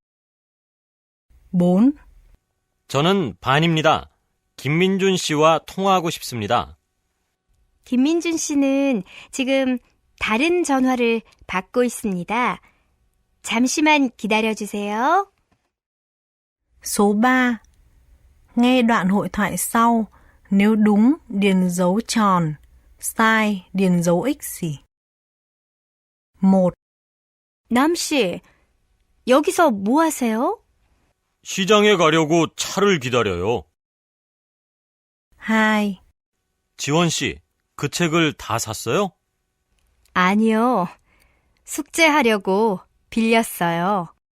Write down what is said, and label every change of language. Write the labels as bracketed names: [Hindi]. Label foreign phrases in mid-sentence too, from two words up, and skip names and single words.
[Korean] 4. 저는 반입니다. 김민준 씨와 통화하고 싶습니다. 김민준 씨는 지금 다른 전화를 받고 있습니다. 잠시만 기다려 주세요. [Vietnamese] Số 3. Nghe đoạn hội thoại sau. Nếu đúng, điền dấu tròn. Sai, điền dấu x. 1. [Korean] 남 씨, 여기서 뭐 하세요? 시장에 가려고 차를 기다려요. 2. 지원 씨, 그 책을 다 샀어요? 아니요. 숙제하려고 빌렸어요.